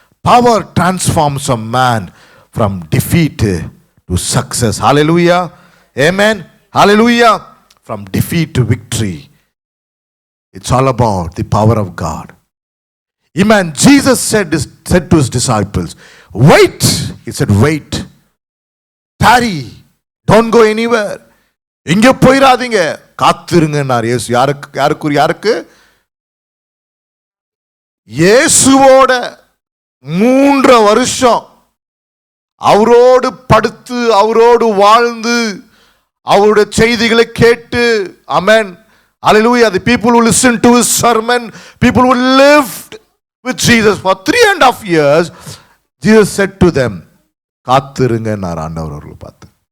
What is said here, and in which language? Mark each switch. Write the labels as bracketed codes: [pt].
[en] Power transforms a man from defeat to success. Hallelujah. Amen. Hallelujah. From defeat to victory. It's all about the power of God. Amen. Jesus said to his disciples, wait. He said, wait. Tarry. Don't go anywhere. [ta] எங்க போயிராதீங்க, காத்திருங்கன்னார் இயேசு. யாருக்கு? [en] இயேசுவோட 3 வருஷம் அவரோடு படுத்து அவரோடு வாழ்ந்து அவருடைய செய்திகளை கேட்டு, amen, hallelujah, the people who listened to his sermon, people who lived with Jesus for 3.5 years, Jesus said to them, காத்திருங்கன்னார் ஆண்டவர் அவர்களை பார்த்து.